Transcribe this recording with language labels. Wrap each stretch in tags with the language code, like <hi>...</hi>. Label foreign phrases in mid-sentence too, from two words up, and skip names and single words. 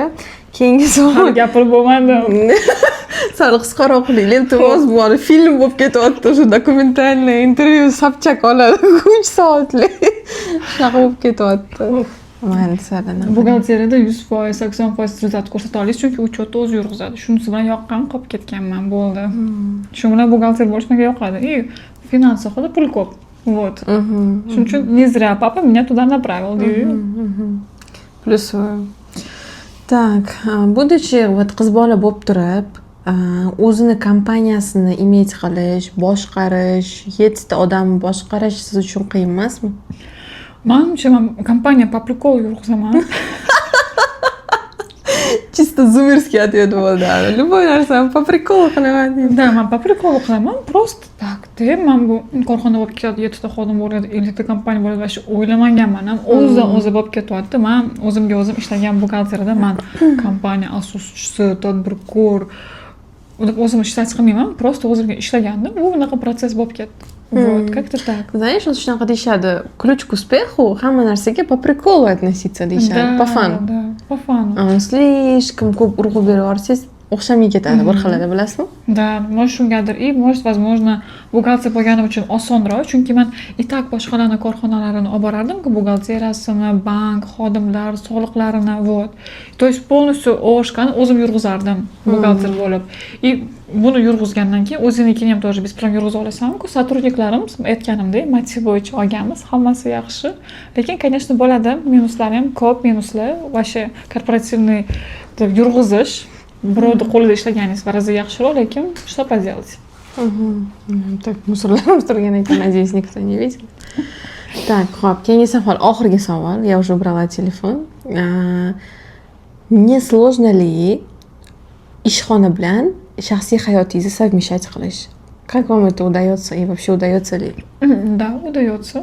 <uz>Keyingi savol. Gapirib bo'lmadim. Sal qisqaroq qiling. Iltimos, bu film bo'lib ketyapti, o'sha</uz> <ru>документальный интервью</ru> <uz>Sobchak oladi 3 soatlik. Shunaqa bo'lib ketyapti. Mayli, sarana. Buxgalteriyada 100%, 80% rezultat ko'rsata olasiz, chunki uchetni o'zi yurg'izadi. Shunisi bilan yoqqan qolib ketganman, bo'ldi. Shu bilan buxgalter bo'lish menga yoqadi.</uz> <ru>И</ru> <uz>finans sohada pul ko'p.</uz> <ru>Вот.</ru> <uz>Shuning uchun</uz> <ru>не зря папа меня туда направил, deydi. Плюсую. Так, будучи вот</ru> <uz>qiz bola bo'lib turib, o'zini kompaniyasini imej qilish, boshqarish, 7 ta odamni boshqarish siz uchun qiyin emasmi? Menimcha men kompaniya</uz> <ru>по приколу</ru> <uz>yurg'izaman.</uz> <ru>Чисто зумерский ответ bo'ldi.</ru> <uz>Любой narsani</uz> <ru>по приколу</ru> <uz>qilaman deydi. Да, men</uz> <ru>по приколу</ru> <uz>qilaman.</uz> <ru>Просто так</ru> <uz>deb men bu korxona bo'lib ketadi, 7 ta xodim bo'ladi, 50 ta kompaniya bo'ladi va shu o'ylamaganman ham. O'zi bo'lib ketyapti. Men o'zimga o'zim ishlagan buxgalteriyada men kompaniya asoschisi, tadbirkor deb o'zim ishlab chiqmayman. Просто o'zimga ishlagandim. Bu bunaqa proses bo'lib ketdi.</uz> <ru>Вот, как-то так. Знаешь, вот</ru> <uz>shunaqa deyishadi,</uz> <ru>ключ к успеху</ru> <uz>hamma narsaga</uz> <ru>по приколу относиться deyishadi, по фану. Да, по фану.</ru> <uz>Слишком ko'p urg'u berib yuborsangiz o'xshamay ketadi bir xilda, bilasizmi?</uz> <ru>Да, может shungadir. И может, возможно,</ru> <uz>buxgalter bo'lganim uchun osonroq, chunki men</uz> <ru>и так</ru> <uz>boshqalarni korxonalarini olib borardim-ku, buxgalteriyasini, bank, xodimlar, soliqlarini,</uz> <ru>вот. То есть полностью</ru> <uz>o'shqani o'zim yurg'izardim buxgalter bo'lib. И buni yurg'izgandan keyin o'zingnikini ham тоже besplan yurg'izib olasan-ku. Sotrudniklarimiz aytganimdek, motiv bo'yicha olganmiz, hammasi yaxshi. Lekin, конечно, bo'ladi, minuslari ham ko'p, minuslar.</uz> <ru>Ваше корпоративный</ru> <uz>deb yurg'izish birovni qo'lida ishlaganingiz g'arazi yaxshiroq, lekin</uz> <ru>что поделать. Так,</ru> <uz>мусорlarimiz turgan ekan,</uz> <ru>надеюсь, никто не видел. Так,</ru> <uz>xo'p, keyingi savol, oxirgi savol.</uz> <ru>Я уже убрала телефон. Не сложно ли</ru> <uz>ishxona bilan shaxsiy hayotingizni</uz> <ru>совмещать qilish? Как вам это удается и вообще удается ли? Да, удается.</ru>